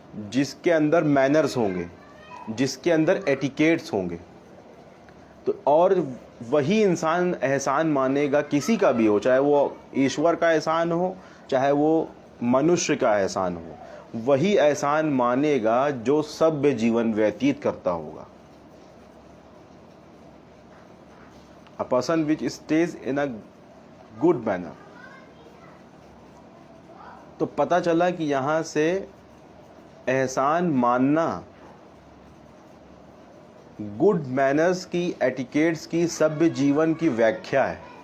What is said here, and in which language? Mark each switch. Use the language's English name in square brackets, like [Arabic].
[Urdu] جس کے اندر مینرز ہوں گے، جس کے اندر ایٹیکیٹس ہوں گے، تو اور وہی انسان احسان مانے گا، کسی کا بھی ہو، چاہے وہ ایشور کا احسان ہو، چاہے وہ منشیہ کا احسان ہو، وہی احسان مانے گا جو سبھیہ جیون ویتیت کرتا ہوگا. [English] A person which stays in a good manner. [Urdu] تو پتہ چلا کہ یہاں سے احسان ماننا گڈ مینرز کی، ایٹیکیٹس کی، سبھیہ جیون کی ویکھیا ہے.